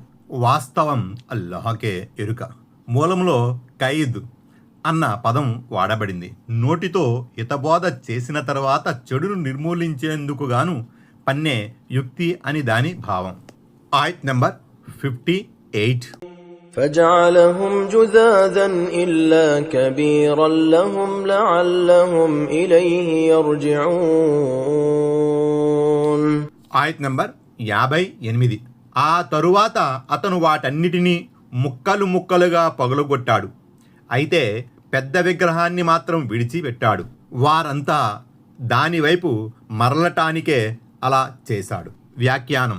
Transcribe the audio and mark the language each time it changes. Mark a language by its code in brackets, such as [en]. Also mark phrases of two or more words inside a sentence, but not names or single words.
[te] వాస్తవం అల్లాహకే ఎరుక. మూలంలో ఖైద్ అన్న పదం వాడబడింది. నోటితో హితబోధ చేసిన తర్వాత చెడును నిర్మూలించేందుకు గాను పన్నే యుక్తి అని దాని భావం. ఆయత్ నంబర్ 58. [ar] فجعلهم جذاذا إلا كبيرا لهم لعلهم إليه يرجعون. [te] ఆయత్ నంబర్ 58. ఆ తరువాత అతను వాటన్నిటినీ ముక్కలు ముక్కలుగా పగులగొట్టాడు, అయితే పెద్ద విగ్రహాన్ని మాత్రం విడిచిపెట్టాడు. వారంతా దానివైపు మరలటానికే అలా చేశాడు. వ్యాఖ్యానం.